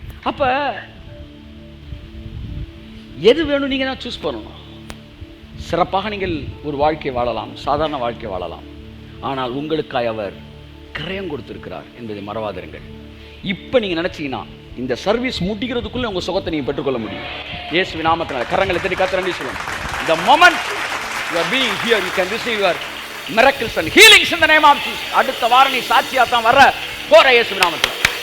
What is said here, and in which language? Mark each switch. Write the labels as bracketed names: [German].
[Tamil] அப்போ எது வேணும் நீங்கள் தான் சூஸ் பண்ணணும். சிறப்பாக நீங்கள் ஒரு வாழ்க்கை வாழலாம், சாதாரண வாழ்க்கை வாழலாம். ஆனால் உங்களுக்காய் அவர் கிரயம் கொடுத்திருக்கிறார் என்பதை மறவாதிருங்கள். இப்போ நீங்கள் நினச்சிங்கன்னா இந்த சர்வீஸ் முட்டிக்கிறதுக்குள்ளே உங்கள் சுகத்தை நீங்கள் பெற்றுக்கொள்ள முடியும். இயேசுவின் நாமத்தினால கரங்களை தட்டி கர்த்தரை நன்றி சொல்லுங்க. [English] The moment you are being here, you can receive your miracles and healings in the name of Jesus. [Tamil] அடுத்த வாரம் நீ சாட்சியாக தான் வர போற இயேசுவின் நாமத்தில்.